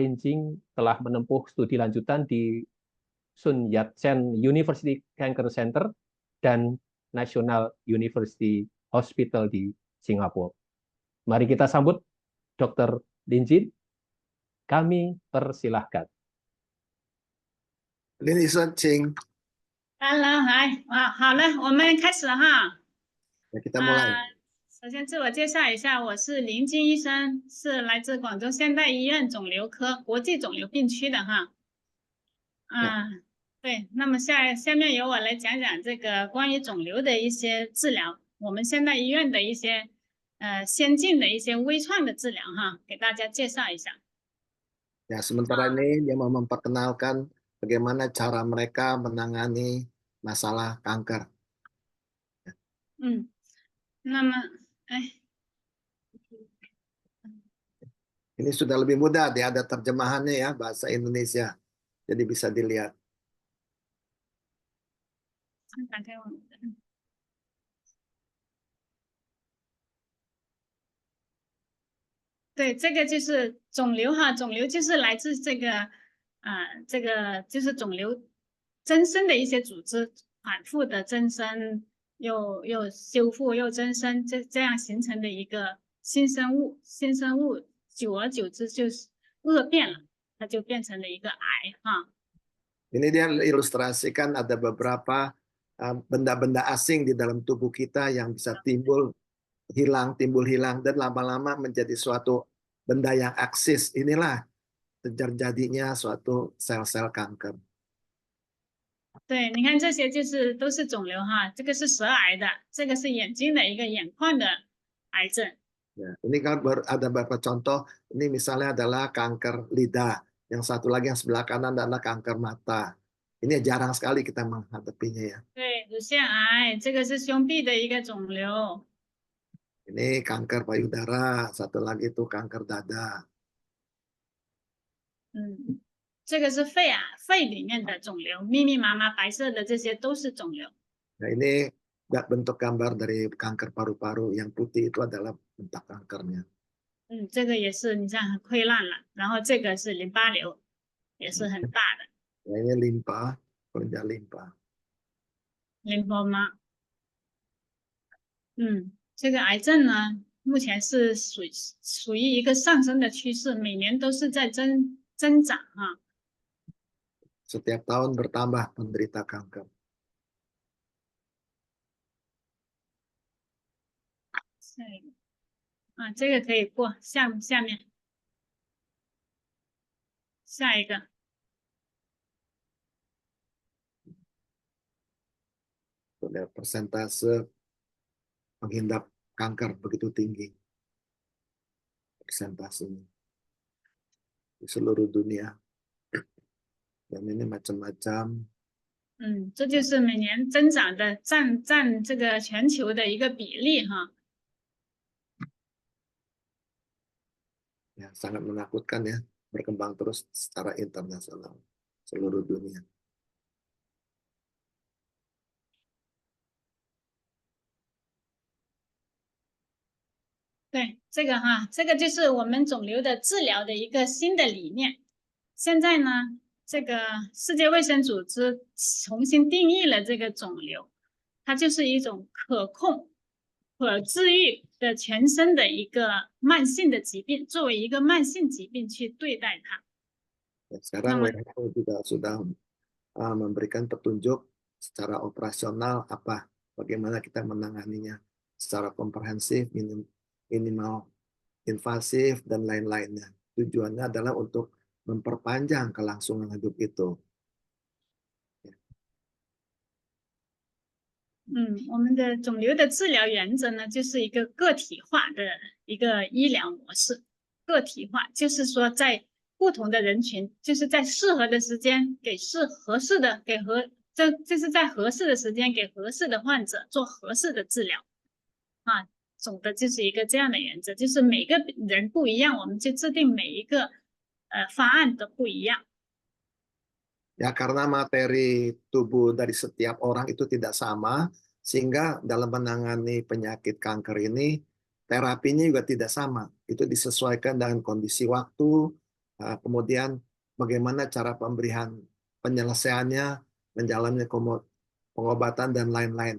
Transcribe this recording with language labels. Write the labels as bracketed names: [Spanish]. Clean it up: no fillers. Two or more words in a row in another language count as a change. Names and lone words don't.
[Indonesian] Lin Jing telah menempuh studi lanjutan di Sun Yat-sen University Cancer Center dan National University Hospital di Singapura. Mari kita sambut Dr. Lin Jing. Kami persilahkan. Lin Jing. [Chinese] Hello， 嗨，好了，我们开始了哈。 [Indonesian] Ya, kita mulai. [Chinese] 首先自我介绍一下，我是林金医生，是来自广州现代医院肿瘤科国际肿瘤病区的哈。对，那么下面由我来讲讲这个关于肿瘤的一些治疗，我们现代医院的一些先进的一些微创的治疗哈，给大家介绍一下。 [Indonesian] Ya, sementara ini dia mau memperkenalkan bagaimana cara mereka menangani masalah kanker. [Chinese] 那么， [Indonesian] Ini sudah lebih mudah, dia ada terjemahannya ya, bahasa Indonesia. Jadi bisa dilihat. [Chinese] 打开我们的。对，这个就是肿瘤哈，肿瘤就是来自这个就是肿瘤增生的一些组织，反复的增生，又修复又增生，这样形成的一个新生物，久而久之就是恶变了，它就变成了一个癌哈。 [Indonesian] Ini dia ilustrasikan ada beberapa benda-benda asing di dalam tubuh kita yang bisa timbul hilang, dan lama-lama menjadi suatu benda yang eksis. Inilah terjadinya suatu sel-sel kanker. [Chinese] 对，你看这些都是肿瘤哈，这个是舌癌的，这个是眼睛的一个眼眶的癌症。 [Indonesian] Ya, ini kan baru ada beberapa contoh. Ini misalnya adalah kanker lidah. Yang satu lagi yang sebelah kanan adalah kanker mata. Ini jarang sekali kita menghadapinya ya. [Chinese] 对，乳腺癌，这个是胸壁的一个肿瘤。 [Indonesian] Ini kanker payudara, satu lagi itu kanker dada. [Chinese] 这个是肺里面的肿瘤，密密麻麻白色的这些都是肿瘤。 [Indonesian] Nah, ini bentuk gambar dari kanker paru-paru. Yang putih itu adalah bentuk kankernya. [Chinese] 这个也是，你看很溃烂了。然后这个是淋巴瘤，也是很大的。 [Indonesian] Nah, ini limpa, kelenjar limpa. [Chinese] 淋巴吗？这个癌症呢，目前是属于一个上升的趋势，每年都是在增长啊。 [Indonesian] Setiap tahun bertambah penderita kanker. [Chinese] 这个可以过，下面下一个。 [Indonesian] Lihat persentase menghindar kanker begitu tinggi. Persentasenya di seluruh dunia. Dan ini macam-macam. [Chinese] 这就是每年增长的占这个全球的一个比例哈。 [Indonesian] Ya, sangat menakutkan ya, berkembang terus secara internasional seluruh dunia. [Chinese] 对，这个哈，这个就是我们肿瘤的治疗的一个新的理念。现在呢，这个世界卫生组织重新定义了这个肿瘤，它就是一种可控、可治愈的全身的一个慢性的疾病，作为一个慢性疾病去对待它。 [Indonesian] Sekarang Nama- WHO juga sudah memberikan petunjuk secara operasional bagaimana kita menanganinya secara komprehensif, minimal invasif dan lain-lainnya. Tujuannya adalah untuk memperpanjang kelangsungan hidup itu. [Chinese] 我们的肿瘤的治疗原则呢，就是一个个体化的一个医疗模式。个体化就是说，在不同的人群，就是在适合的时间给合适的就是在合适的时间给合适的患者做合适的治疗啊。总的就是一个这样的原则，就是每个人不一样，我们就制定每一个方案都不一样。 [Indonesian] Ya, karena materi tubuh dari setiap orang itu tidak sama, sehingga dalam menangani penyakit kanker ini, terapinya juga tidak sama. Itu disesuaikan dengan kondisi waktu, kemudian bagaimana cara pemberian penyelesaiannya, menjalani pengobatan, dan lain-lain.